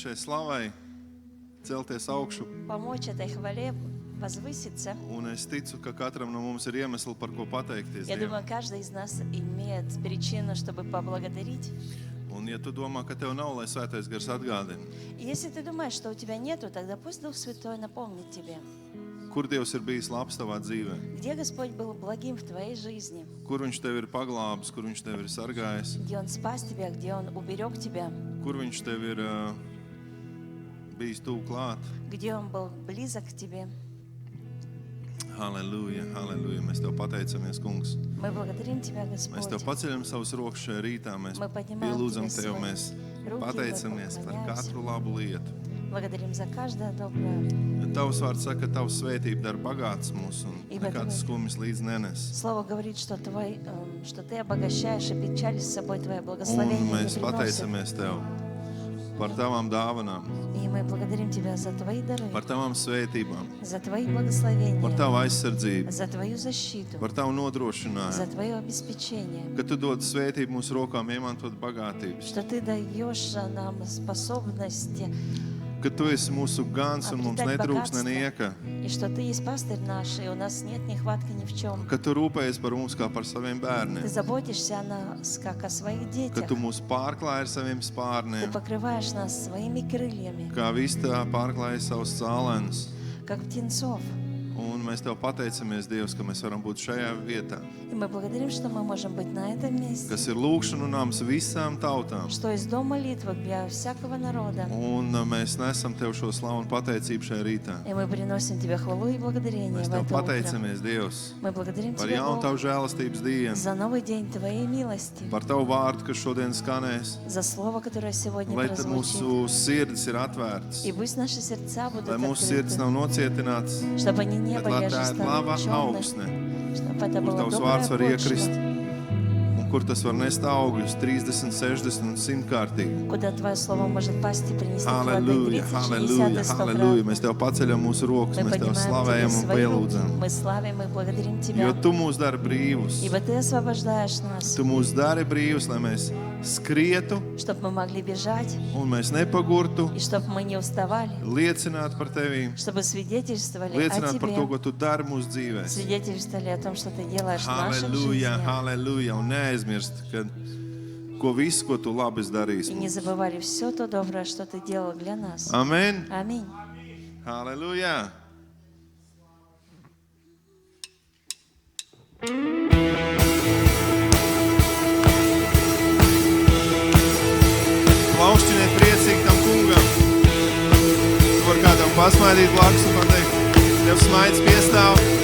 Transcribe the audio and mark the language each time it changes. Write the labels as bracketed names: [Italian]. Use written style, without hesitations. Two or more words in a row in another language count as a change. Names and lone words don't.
[Latvian] šai slavai celties augšu. [Russian] Помочь этой хвале возвыситься. [Latvian] Un es ticu, ka katram no mums ir iemesli, par ko pateikties [Russian] Я [Latvian] Dievam. [Russian] думаю, каждый из нас имеет причину, чтобы поблагодарить. [Latvian] Un ja tu domā, ka tev nav, lai Svētais Gars atgādina, [Russian] И если ты думаешь, что у тебя нету, тогда пусть Дух Святой напомнит тебе, [Latvian] kur Dievs ir bijis labs tavā dzīvē, [Russian] где Господь был благим в твоей жизни, [Latvian] kur Viņš tev ir paglābis, kur Viņš tev ir sargājis, [Russian] где Он спас тебя, где Он уберег тебя, [Latvian] kur Viņš tev ir bijis tuvu klāt. [Russian] где Он был близок к тебе. [Latvian] Halleluja, halleluja. Mēs tev pateicamies, kungs. [Russian] Мы благодарим Тебя, [Latvian] Mēs [Russian] Господь. [Latvian] tev paceļam savus rokas šajā rītā. Mēs [Russian] Мы поднимаем [Latvian] pielūdzam [Russian] Тебе [Latvian] tev, [Russian] свои [Latvian] mēs [Russian] руки, [Latvian] pateicamies [Russian] мы [Latvian] par [Russian] поклоняемся. [Latvian] katru labu lietu. [Russian] Благодарим за каждое доброе. [Latvian] Tavs vārds saka, ka tavs svētība dara bagāts mūs un [Russian] Ибо [Latvian] nekāds [Russian] Твой- [Latvian] skumjas līdz nenes. [Russian] Слово говорит, что что Ты обогащаешь, и печали с собой Твое [Latvian] Un [Russian] благословение не [Latvian] mēs [Russian] приносят. [Latvian] pateicamies tev par tavām dāvanām, [Russian] И мы благодарим Тебя за Твои дары, [Latvian] par tavām svētībām, [Russian] за Твои благословения, [Latvian] par tavu aizsardzību, [Russian] за Твою защиту, [Latvian] par tavu [Russian] за [Latvian] nodrošinājumu, [Russian] Твое обеспечение, [Latvian] ka tu dod svētību mūsu rokām iemantot bagātības, [Russian] что Ты даешь нам способности, [Latvian] ka tu esi mūsu gans un mums [Russian] Обретать [Latvian] netrūks [Russian] богатство. [Latvian] nenieka, [Russian] и что Ты есть пастырь наш, и у нас нет нехватки ни в чем. [Latvian] ka tu rūpējies par mums kā par saviem [Russian] Ты [Latvian] bērniem, [Russian] заботишься о нас, как о своих [Latvian] ka [Russian] детях. [Latvian] tu mūs pārklāji ar saviem [Russian] Ты [Latvian] spārniem, [Russian] покрываешь нас своими крыльями, [Latvian] kā vistā pārklāji savus cālēnus. [Russian] как птенцов. [Latvian] Un mēs tev pateicamies, Dievs, ka mēs varam būt šajā vietā, [Russian] И мы благодарим, что мы можем быть на этом месте, [Latvian] kas ir lūkšanu nams visām tautām. [Russian] что есть дом молитвы для всякого народа. [Latvian] Un mēs nesam tev šo slavu un pateicību šajā rītā. [Russian] И мы приносим Тебе хвалу и благодарение [Latvian] Mēs [Russian] в [Latvian] tev [Russian] это утро. [Latvian] pateicamies, Dievs, [Russian] Мы благодарим [Latvian] par [Russian] Тебя, [Latvian] jaunu [Russian] Бог, [Latvian] tavu žēlastības dienu, [Russian] за новый день Твоей милости, [Latvian] par tavu vārdu, kas šodien skanēs, [Russian] за слово, которое сегодня [Latvian] lai [Russian] прозвучит. [Latvian] mūsu sirdis ir atvērtas, [Russian] И пусть наши сердца будут [Latvian] lai mūsu sirdis [Russian] открыты, [Latvian] nav nocietināts, [Russian] чтобы они не [Latvian] bet [Russian] были [Latvian] lai tā ir laba [Russian] ожесточены, [Latvian] augsne, [Russian] чтобы это [Latvian] kur [Russian] было [Latvian] tavs [Russian] доброе [Latvian] vārds var iekrist, [Russian] почва, [Latvian] un kur tas var nest augļus 30, 60 un 100 kārtīgi. [Russian] куда Твое слово может пасть и принести плоды [Latvian] Halleluja, [Russian] 30, 60 [Latvian] halleluja, [Russian] и 100 [Latvian] halleluja. [Russian] крат. [Latvian] Mēs tev paceļam mūsu rokas, [Russian] Мы [Latvian] mēs tev [Russian] поднимаем [Latvian] slavējam [Russian] Тебе [Latvian] un [Russian] свои руки, [Latvian] pielūdzam. [Russian] мы славим и благодарим [Latvian] Jo [Russian] Тебя, [Latvian] tu mūs dari brīvus. [Russian] ибо Ты освобождаешь нас, [Latvian] Tu mūs dari brīvus, lai mēs skrietu [Russian] чтобы мы могли бежать, [Latvian] un mēs nepagurtu, [Russian] и чтобы мы не уставали, [Latvian] liecināt par tevi, [Russian] чтобы свидетельствовали о [Latvian] liecināt par to, [Russian] Тебе, [Latvian] ko tu dari mūsu dzīvēs. [Russian] свидетельствовали о том, что Ты делаешь в наших [Latvian] Halleluja, [Russian] жизнях, [Latvian] halleluja, un neaizmirst, ka ko visu, ko tu labi [Russian] и [Latvian] darīsi. [Russian] не забывали все то доброе, что Ты делал для нас. [Latvian] Amen. [Russian] Аминь. [Latvian] Halleluja. Plaukšķiniet priecīgi tam kungam. Tu var kādam pasmaidīt blakus un pateikt, tev smaids piestāv.